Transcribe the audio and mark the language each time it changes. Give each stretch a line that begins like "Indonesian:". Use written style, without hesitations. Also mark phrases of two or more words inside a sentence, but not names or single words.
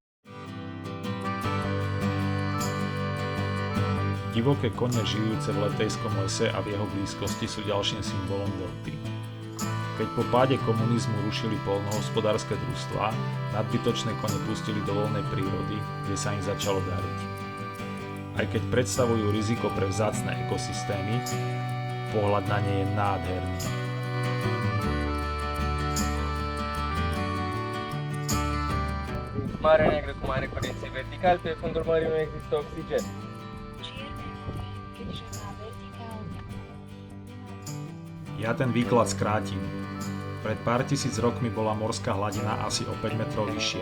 Slovak: Divoké kone žijúce v Letejskom lese a v jeho blízkosti sú ďalším symbolom delty. Keď po páde komunizmu rušili poľnohospodárske družstvá, nadbytočné kone pustili do voľnej prírody, kde sa im začalo dariť. Aj keď predstavujú riziko pre vzácne ekosystémy, pohľad na ne je nádherný.
Romanian: Marea Neagră cu mare curență vertical, pe fundul mării nu există oxigen.
Slovak: Ja ten výklad skrátim. Pred pár tisíc rokmi bola morská hladina asi o 5 metrov vyššie.